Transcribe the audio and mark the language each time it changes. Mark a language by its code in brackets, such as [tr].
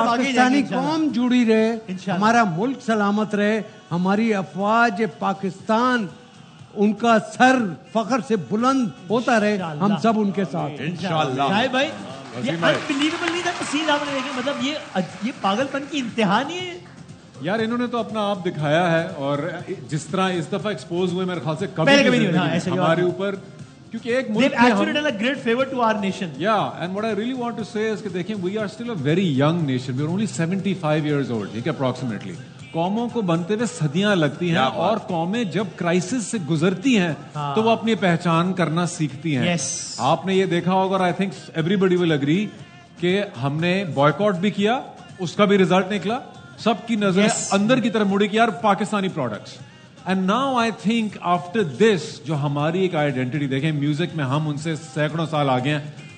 [hi] पाकिस्तानी कौम जुड़ी रहे, हमारा मुल्क सलामत रहे, हमारी अफवाज पाकिस्तान उनका सर फखर से बुलंद होता रहे, हम सब उनके साथ इंशाल्लाह. भाई ये अनबिलीवेबल नहीं था सीन आपने देखे, मतलब ये पागलपन की इंतहा नहीं है यार. इन्होंने तो अपना आप दिखाया है और जिस तरह इस दफा एक्सपोज हुए मेरे ख्याल से कभी नहीं हमारे ऊपर, क्योंकि एक मुल्क [en] actually done a great favor to our nation. Yeah, and what I really want to say is [hi] कि देखें, [en] we are still a very young nation. We are only 75 years old, [hi] ठीक है, [en] approximately. [hi] कौमों को बनते हुए सदियां लगती हैं और कौमें जब क्राइसिस से गुजरती हैं तो वो अपनी पहचान करना सीखती हैं. आपने ये देखा होगा और [en] I think everybody will agree [hi] कि हमने बॉयकॉट भी किया, उसका भी रिजल्ट निकला. सबकी नजर अंदर की तरफ मुड़ी कि यार Pakistani products. [en] and now I think after this [hi] जो हमारी एक आइडेंटिटी देखें, म्यूजिक में हम उनसे सैकड़ों साल आगे हैं.